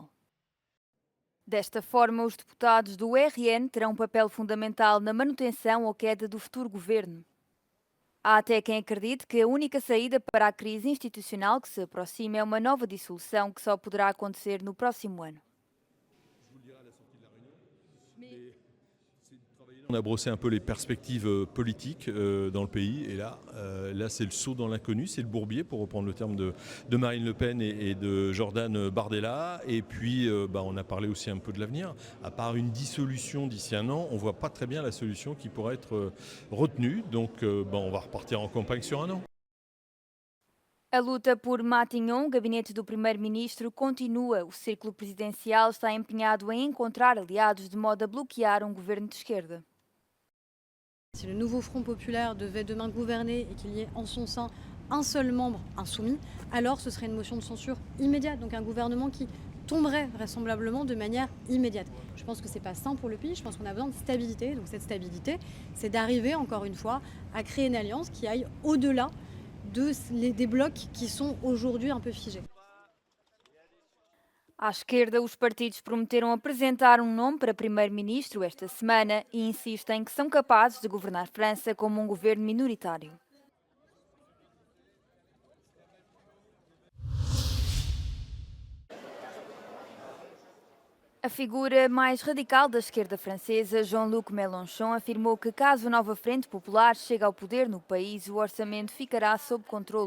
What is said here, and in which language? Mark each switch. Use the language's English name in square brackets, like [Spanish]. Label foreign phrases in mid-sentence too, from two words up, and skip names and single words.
[Portuguese] Desta forma, os deputados do RN terão um papel fundamental na manutenção ou queda do futuro governo. Há até quem acredite que a única saída para a crise institucional que se aproxima é uma nova dissolução que só poderá acontecer no próximo ano. [French] On a brossé un peu les perspectives politiques dans le pays et là c'est le saut dans l'inconnu, c'est le bourbier pour reprendre le terme de Marine Le Pen et de Jordan Bardella. Et puis on a parlé aussi un peu de l'avenir. À part une dissolution d'ici un an, on ne voit pas très bien la solution qui pourrait être retenue. Donc on va repartir en campagne sur un an. [Portuguese] A luta por Matignon, o gabinete do primeiro-ministro, continua. O círculo presidencial está empenhado em encontrar aliados de modo a bloquear um governo de esquerda. [French] Si le nouveau Front populaire devait demain gouverner et qu'il y ait en son sein un seul membre insoumis, alors ce serait une motion de censure immédiate, donc un gouvernement qui tomberait vraisemblablement de manière immédiate. Je pense que ce n'est pas sain pour le pays, je pense qu'on a besoin de stabilité, donc cette stabilité, c'est d'arriver encore une fois à créer une alliance qui aille au-delà des blocs qui sont aujourd'hui un peu figés. [Portuguese] À esquerda, os partidos prometeram apresentar um nome para primeiro-ministro esta semana e insistem que são capazes de governar França como um governo minoritário. A figura mais radical da esquerda francesa, Jean-Luc Mélenchon, afirmou que caso a Nova Frente Popular chegue ao poder no país, o orçamento ficará sob controle.